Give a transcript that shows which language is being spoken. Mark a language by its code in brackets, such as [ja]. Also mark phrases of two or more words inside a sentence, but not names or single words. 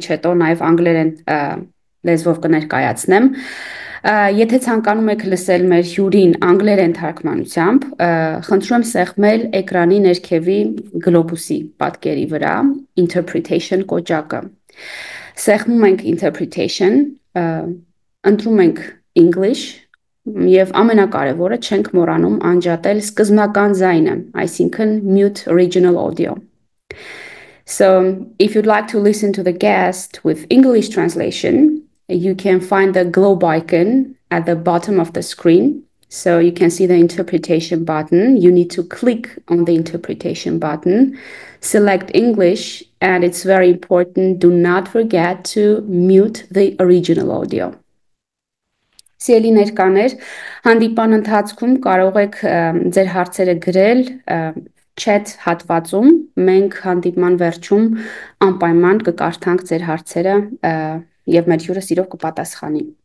[hy] հետո նաև անգլերեն լեզվով կներկայացնեմ։ Եթե ցանկանում եք լսել մեր հյուրին անգլերեն թարգմանությամբ, խնդրում եմ սեղմել էկրանի ներքևի գլոբուսի պատկերի վրա interpretation կոճակը։ Սեղմում ենք interpretation, ընտրում ենք English եւ ամենակարևորը չենք մոռանում անջատել սկզբնական ձայնը, այսինքն [en] mute original audio. So, if you'd like to listen to the guest with English translation, you can find the globe icon at the bottom of the screen. So you can see the interpretation button. You need to click on the interpretation button, select English, and it's very important, do not forget to mute the original audio. [hy] Սիրելի ներկաներ, հանդիպան ընթացքում կարող եք ձեր հարցերը գրել chat հատվածում, մենք հանդիպման վերջում անպայման կկարդանք ձեր հարցերը եւ մեր հյուրը սիրով կպատասխանի։